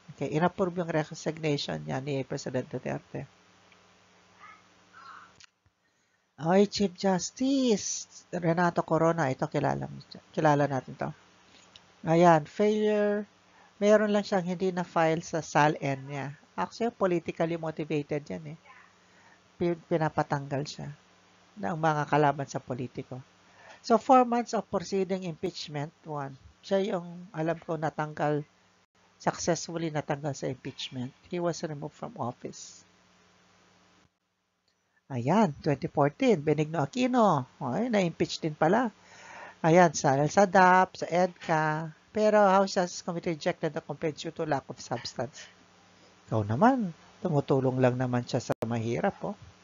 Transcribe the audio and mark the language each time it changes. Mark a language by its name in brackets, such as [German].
[Filipino] Okay, inapprove yung resignation niya ni President Duterte. Ay, Chief Justice Renato Corona, ito kilala natin to. Ayan, failure. Meron lang siyang hindi na-file sa SALN niya. [English] Actually, politically motivated [Filipino] yan eh. Pinapatanggal siya ng mga kalaban sa politiko. [English] So, 4 months of proceeding impeachment, [Filipino] 1. Siya yung, alam ko, successfully natanggal sa impeachment. [English] He was removed from office. [Filipino] Ayan, 2014, Benigno Aquino. Ay, na-impeach din pala. Ayan, sa DAP, sa EDCA. Pero [English] House Justice Committee rejected the complaint due to lack of substance. [Filipino] Ikaw naman, tumutulong lang naman siya sa mahirap, oh.